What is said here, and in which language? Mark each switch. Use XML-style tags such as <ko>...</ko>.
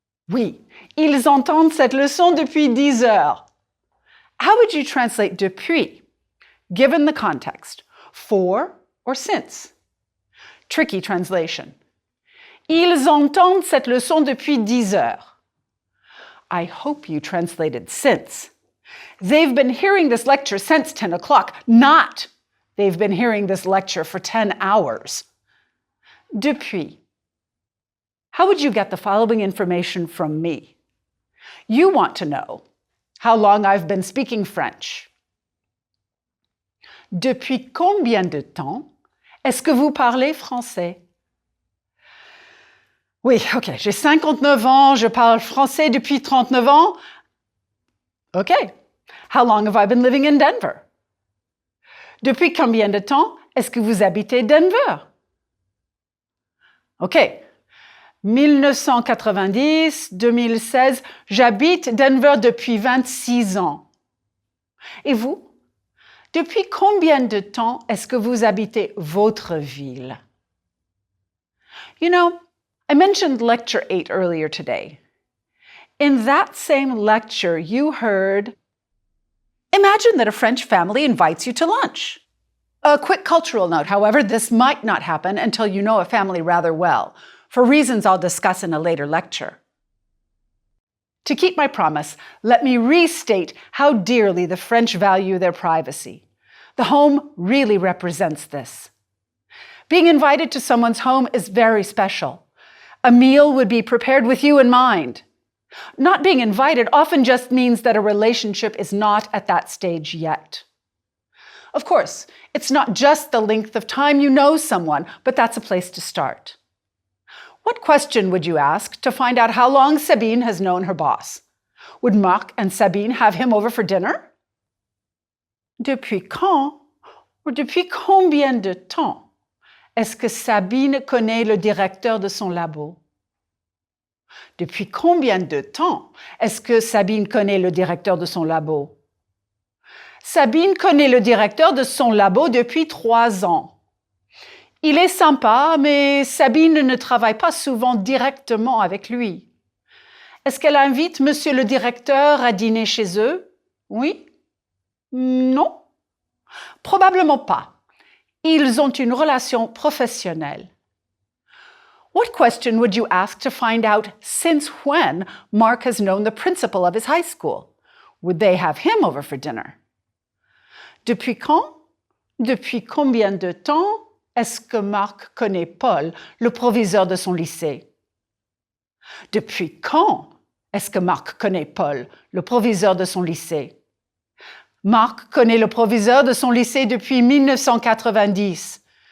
<fr>Oui, ils entendent cette leçon depuis 10 heures.</fr> <en>How would you translate depuis, given the context? For or since? Tricky translation.</en> <fr>Ils entendent cette leçon depuis 10 heures.</fr> <en>I hope you translated since. They've been hearing this lecture since 10 o'clock, not they've been hearing this lecture for 10 hours. Depuis. How would you get the following information from me? You want to know how long I've been speaking French.</en> <fr>Depuis combien de temps est-ce que vous parlez français? Oui, OK, j'ai 59 ans, je parle français depuis 39 ans. OK.</fr> <en>How long have I been living in Denver?</en> <fr>Depuis combien de temps est-ce que vous habitez Denver? OK. 1990, 2016, j'habite Denver depuis 26 ans. Et vous? Depuis combien de temps est-ce que vous habitez votre ville?</fr> <en>You know, I mentioned Lecture 8 earlier today. In that same lecture, you heard, imagine that a French family invites you to lunch. A quick cultural note, however, this might not happen until you know a family rather well, for reasons I'll discuss in a later lecture. To keep my promise, let me restate how dearly the French value their privacy. The home really represents this. Being invited to someone's home is very special. A meal would be prepared with you in mind. Not being invited often just means that a relationship is not at that stage yet. Of course, it's not just the length of time you know someone, but that's a place to start. What question would you ask to find out how long Sabine has known her boss? Would Marc and Sabine have him over for dinner?</en> <fr>Depuis quand ou depuis combien de temps est-ce que Sabine connaît le directeur de son labo? Depuis combien de temps est-ce que Sabine connaît le directeur de son labo? Sabine connaît le directeur de son labo depuis 3 ans. Il est sympa, mais Sabine ne travaille pas souvent directement avec lui. Est-ce qu'elle invite monsieur le directeur à dîner chez eux? Oui? Non? Probablement pas. Ils ont une relation professionnelle.</fr> <en>What question would you ask to find out since when Marc has known the principal of his high school? Would they have him over for dinner?</en> <fr>Depuis quand? Depuis combien de temps est-ce que Marc connaît Paul, le proviseur de son lycée? Depuis quand est-ce que Marc connaît Paul, le proviseur de son lycée? Marc connaît le proviseur de son lycée depuis 1990.</fr>